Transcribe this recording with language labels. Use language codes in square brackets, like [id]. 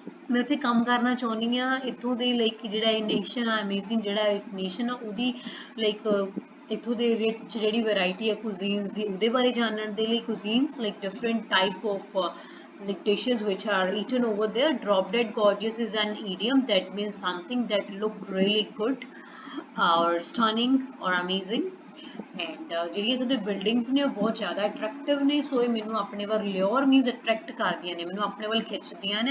[pa] ਮੈਂ ਇੱਥੇ ਕੰਮ ਕਰਨਾ ਚਾਹੁੰਦੀ ਹਾਂ। ਇੱਥੋਂ ਦੇ ਲਾਈਕ ਜਿਹੜਾ ਇਹ ਨੇਸ਼ਨ ਆ ਅਮੇਜ਼ਿੰਗ, ਜਿਹੜਾ ਇੱਕ ਨੇਸ਼ਨ ਆ ਉਹਦੀ ਲਾਈਕ ਇੱਥੋਂ ਦੇ ਰਿਚ ਜਿਹੜੀ ਵੈਰਾਈਟੀ ਆ ਕੁਜ਼ੀਨਸ ਦੀ, ਉਹਦੇ ਬਾਰੇ ਜਾਣਨ ਦੇ ਲਈ cuisines like [en] Different type of like dishes which are eaten over there. Drop dead gorgeous is an idiom that means something that look really good or stunning or amazing. [pa] And ਜਿਹੜੀਆਂ ਇੱਥੇ ਦੇ buildings ਨੇ ਉਹ ਬਹੁਤ ਜ਼ਿਆਦਾ attractive ਨੇ, ਸੋ ਇਹ ਮੈਨੂੰ ਆਪਣੇ ਵੱਲ ਲਿਓਰ ਮੀਨਸ ਅਟਰੈਕਟ ਕਰਦੀਆਂ ਨੇ, ਮੈਨੂੰ ਆਪਣੇ ਵੱਲ ਖਿੱਚਦੀਆਂ ਨੇ।